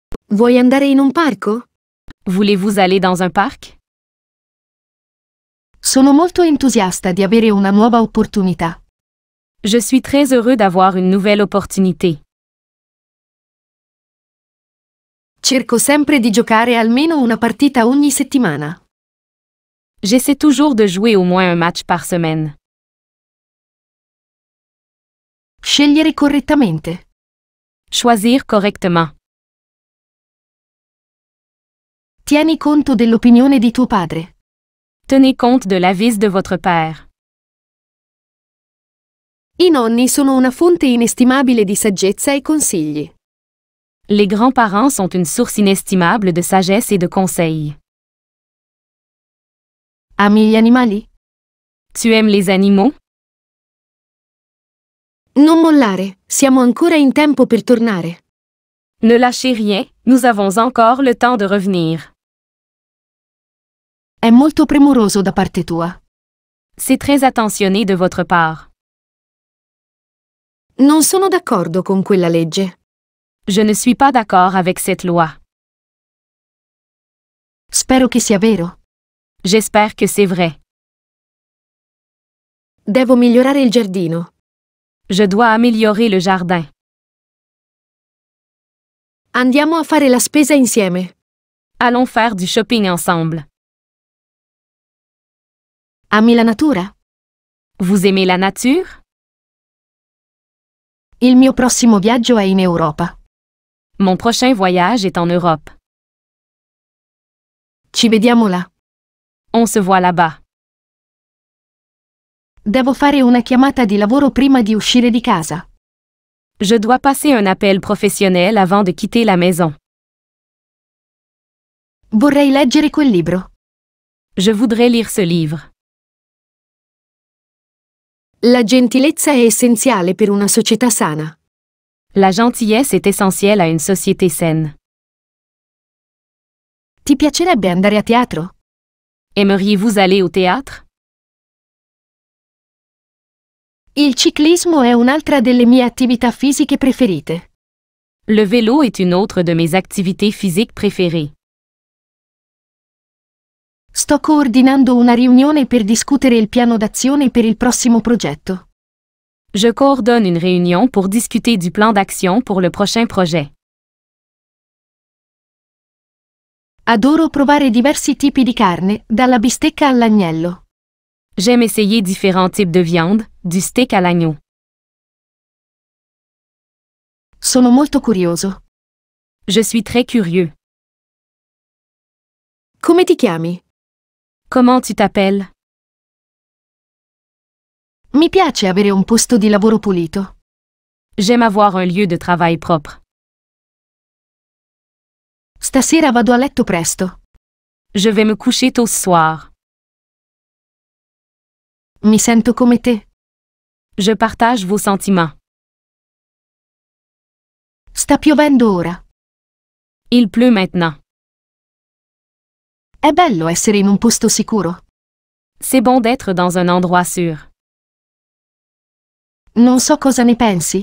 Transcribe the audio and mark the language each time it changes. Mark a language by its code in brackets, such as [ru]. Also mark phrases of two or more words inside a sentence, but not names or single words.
[it] Vuoi andare in un parco? [fr] Voulez-vous aller dans un parc? [it] Sono molto entusiasta di avere una nuova opportunità. [fr] Je suis très heureux d'avoir une nouvelle opportunité. [it] Cerco sempre di giocare almeno una partita ogni settimana. [fr] J'essaie toujours de jouer au moins un match par semaine. [it] Scegliere correttamente. [fr] Choisir correctement. [it] Tieni conto dell'opinione di tuo padre. [fr] Tenez compte de l'avis de votre père. [it] I nonni sono una fonte inestimabile di saggezza e consigli. [fr] Les grands-parents sont une source inestimable de sagesse et de conseils. [it] Ami gli animali? [fr] Tu aimes les animaux? [it] Non mollare, siamo ancora in tempo per tornare. [fr] Ne lâchez rien, nous avons encore le temps de revenir. [it] È molto premuroso da parte tua. [fr] C'est très attentionné de votre part. [it] Non sono d'accordo con quella legge. [fr] Je ne suis pas d'accord avec cette loi. [it] Spero che sia vero. [fr] J'espère que c'est vrai. [it] Devo migliorare il giardino. [fr] Je dois améliorer le jardin. [it] Andiamo a fare la spesa insieme. [fr] Allons faire du shopping ensemble. [it] Ami la natura? [fr] Vous aimez la nature? [it] Il mio prossimo viaggio è in Europa. [fr] Mon prochain voyage est en Europe. [it] Ci vediamo là. [fr] On se voit là-bas. [it] Devo fare una chiamata di lavoro prima di uscire di casa. [fr] Je dois passer un appel professionnel avant de quitter la maison. [it] Vorrei leggere quel libro. [fr] Je voudrais lire ce livre. [it] La gentilezza è essenziale per una società sana. [fr] La gentillesse est essentielle à une société saine. [it] Ti piacerebbe andare a teatro? [fr] Aimeriez-vous aller au théâtre? [it] Il ciclismo è un'altra delle mie attività fisiche preferite. [fr] Le vélo est une autre de mes activités physiques préférées. [it] Sto coordinando una riunione per discutere il piano d'azione per il prossimo progetto. [fr] Je coordonne une réunion pour discuter du plan d'action pour le prochain projet. [it] Adoro provare diversi tipi di carne, dalla bistecca all'agnello. [fr] J'aime essayer différents types de viande, du steak à l'agneau. [it] Sono molto curioso. [fr] Je suis très curieux. [it] Come ti chiami? [fr] Comment tu t'appelles? [it] Mi piace avere un posto di lavoro pulito. [fr] J'aime avoir un lieu de travail propre. [it] Stasera vado a letto presto. [fr] Je vais me coucher tôt ce soir. [it] Mi sento come te. [fr] Je partage vos sentiments. [it] Sta piovendo ora. [fr] Il pleut maintenant. [it] È bello essere in un posto sicuro. [fr] C'est bon d'être dans un endroit sûr. [it] Non so cosa ne pensi.